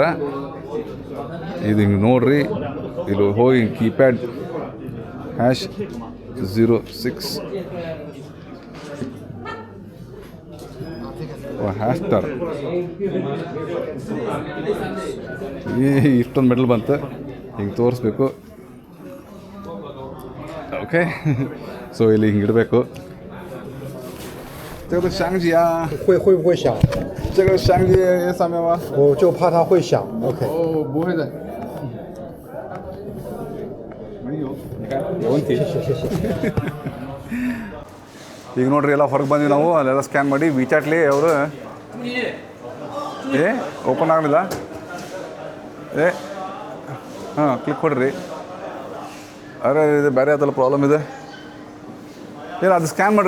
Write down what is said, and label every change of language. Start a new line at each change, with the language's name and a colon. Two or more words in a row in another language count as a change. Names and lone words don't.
Kannada: ಇದು ಹಿಂಗೆ ನೋಡ್ರಿ, ಇಲ್ಲಿ ಹೋಗಿ ಕೀಪ್ಯಾಡ್ #06 #, ಇಷ್ಟೊಂದು ಮೆಡಲ್ ಬಂತು. ಹಿಂಗೆ ತೋರಿಸ್ಬೇಕು. ಓಕೆ, ಸೊ ಇಲ್ಲಿ ಹಿಂಗೆ ಇಡಬೇಕು.
Chinese: 这个相机啊，会不会响？这个相机上面吗？我就怕它会响。OK。哦，不会的。没有，你看有问题。谢谢。
Kannada: ಈಗ ನೋಡ್ರಿ, ಎಲ್ಲ ಹೊರಗೆ ಬಂದ್ವಿ ನಾವು. ಅಲ್ಲೆಲ್ಲ ಸ್ಕ್ಯಾನ್ ಮಾಡಿ ವಿಚಾಟ್ಲಿ ಅವರು ಓಪನ್ ಆಗಲಿಲ್ಲ. ಕ್ಲಿಕ್ ಕೊಡ್ರಿ. ಅರೆ, ಇದು ಬೇರೆ ಅದಲ್ಲ ಪ್ರಾಬ್ಲಮ್ ಇದೆ. ಏನು ಅದು ಸ್ಕ್ಯಾನ್ ಮಾಡಿರಿ.